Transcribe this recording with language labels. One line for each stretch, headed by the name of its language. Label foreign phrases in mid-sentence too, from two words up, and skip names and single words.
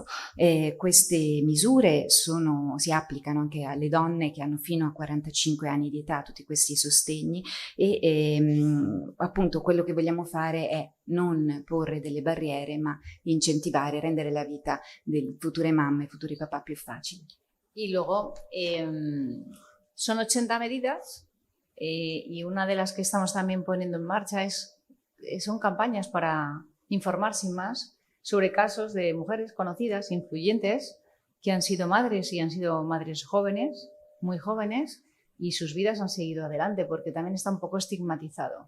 Italian: Queste misure si applicano anche alle donne che hanno fino a 45 anni di età, tutti questi sostegni e appunto quello che vogliamo fare è non porre delle barriere ma incentivare, rendere la vita delle future mamme e futuri papà più facile.
Spanish: Y luego son 80 medidas y una de las que estamos también poniendo en marcha son campañas para informar sin más sobre casos de mujeres conocidas, influyentes, que han sido madres y han sido madres jóvenes, muy jóvenes, y sus vidas han seguido adelante porque también está un poco estigmatizado.